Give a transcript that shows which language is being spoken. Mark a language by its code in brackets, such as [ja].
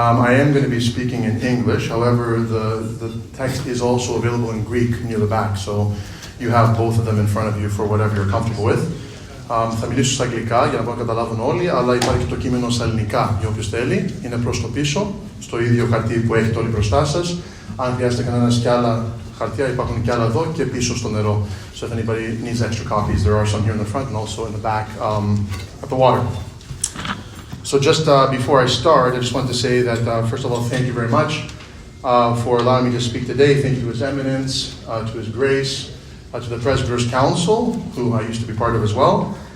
[en] I am going to be speaking in English. However, the text is also available in Greek near the back, so you have both of them in front of you for whatever you're comfortable with. [el] Θα μιλήσω στα αγγλικά για να μπορούν να καταλάβουν όλοι, αλλά υπάρχει και το κείμενο στα ελληνικά για όποιος θέλει. Είναι προς το πίσω, στο ίδιο χαρτί που έχετε όλοι μπροστά σας. Αν χρειάζεται κανένας και άλλα χαρτιά, υπάρχουν και άλλα εδώ και πίσω στο νερό. [en] So if anybody needs extra copies, there are some here in the front and also in the back at the water. So just before I start, I just want to say that, first of all, thank you very much for allowing me to speak today. Thank you to His Eminence, to His Grace, to the Presbyters' Council, who I used to be part of as well.